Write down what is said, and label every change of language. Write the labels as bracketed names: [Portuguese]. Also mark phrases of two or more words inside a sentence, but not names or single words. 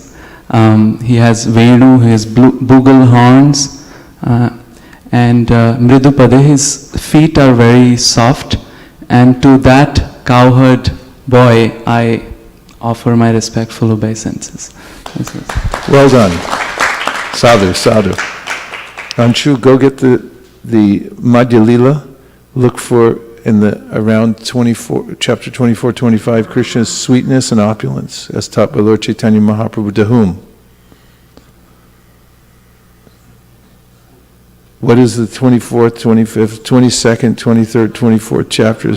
[English] He has Venu, he has bugle horns, and Mridupade, his feet are very soft, and to that cowherd boy I offer my respectful obeisances. Well done. [Sanskrit] Sadhu, sadhu. [English] Anshu, go get the Madhya Lila, look for in the around 24, chapter 24, 25, Krishna's sweetness and opulence, as taught by Lord Chaitanya Mahaprabhu to whom? What is the 24th, 25th, 22nd, 23rd, 24th chapters?